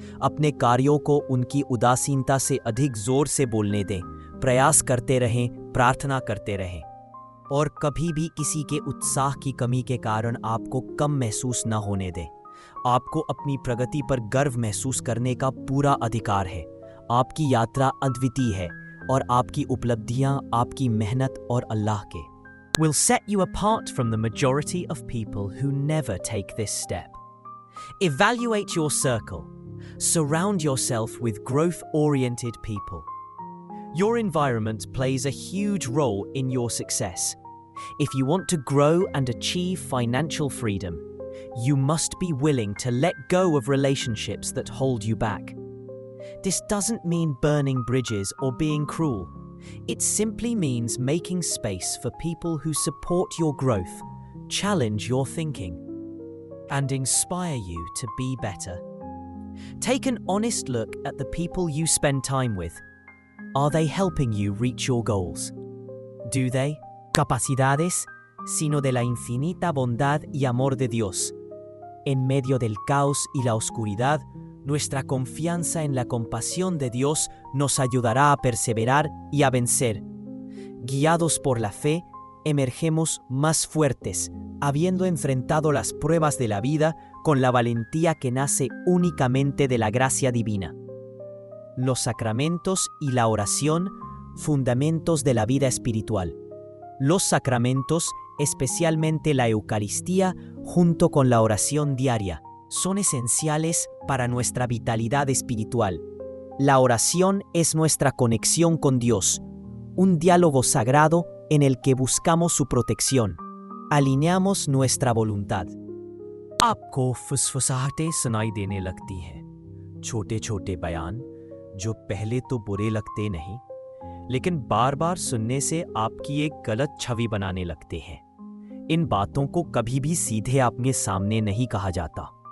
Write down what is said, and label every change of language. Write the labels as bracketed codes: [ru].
[hi] अपने कार्यों को उनकी उदासीनता से अधिक जोर से बोलने दें। प्रयास करते रहें, प्रार्थना करते रहें और कभी भी किसी के उत्साह की कमी के कारण आपको कम महसूस न होने दें। आपको अपनी प्रगति पर गर्व महसूस करने का पूरा अधिकार है। आपकी यात्रा अद्वितीय है और आपकी उपलब्धियां आपकी मेहनत और अल्लाह के [en] will set you apart from the majority of people who never take this step. Evaluate your circle. Surround yourself with growth-oriented people. Your environment plays a huge role in your success. If you want to grow and achieve financial freedom, you must be willing to let go of relationships that hold you back. This doesn't mean burning bridges or being cruel. It simply means making space for people who support your growth, challenge your thinking, and inspire you to be better. Take an honest look at the people you spend time with. Are they helping you reach your goals? Do they? [es] Capacidades, sino de la infinita bondad y amor de Dios. En medio del caos y la oscuridad, nuestra confianza en la compasión de Dios nos ayudará a perseverar y a vencer. Guiados por la fe, emergemos más fuertes, habiendo enfrentado las pruebas de la vida con la valentía que nace únicamente de la gracia divina. Los sacramentos y la oración, fundamentos de la vida espiritual. Los sacramentos, especialmente la Eucaristía, junto con la oración diaria, son esenciales para nuestra vitalidad espiritual. La oración es nuestra conexión con Dios, un diálogo sagrado en el que buscamos su protección, alineamos nuestra voluntad. [hi] आपको फुसफुसाहटें सुनाई देने लगती हैं, छोटे छोटे बयान जो पहले तो बुरे लगते नहीं, लेकिन बार बार सुनने से आपकी एक गलत छवि बनाने लगते हैं। इन बातों को कभी भी सीधे आपके सामने नहीं कहा जाता।